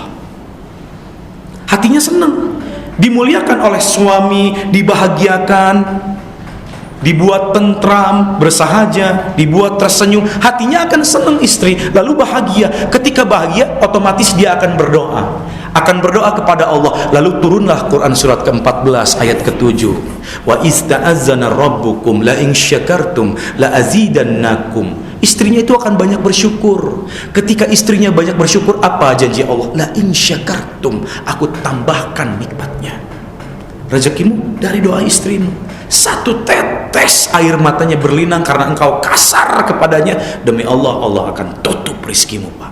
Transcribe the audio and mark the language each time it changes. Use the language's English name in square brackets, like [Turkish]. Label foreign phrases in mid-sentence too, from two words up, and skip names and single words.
[Indonesian] Hatinya senang, dimuliakan oleh suami, dibahagiakan, dibuat tentram, bersahaja, dibuat tersenyum, hatinya akan senang istri, lalu bahagia. Ketika bahagia, otomatis dia akan berdoa kepada Allah. Lalu turunlah Quran surat ke-14 ayat ke-7. [Arabic] واستأذن ربكم لئن شكرتم لأزيدنكم. [Indonesian] Istrinya itu akan banyak bersyukur. Ketika istrinya banyak bersyukur, apa janji Allah? [Arabic] لئن شكرتم, [Indonesian] aku tambahkan nikmatnya. Rezekimu dari doa istrimu. Satu tetes tetes air matanya berlinang karena engkau kasar kepadanya, demi Allah, Allah akan tutup rizkimu, Pak.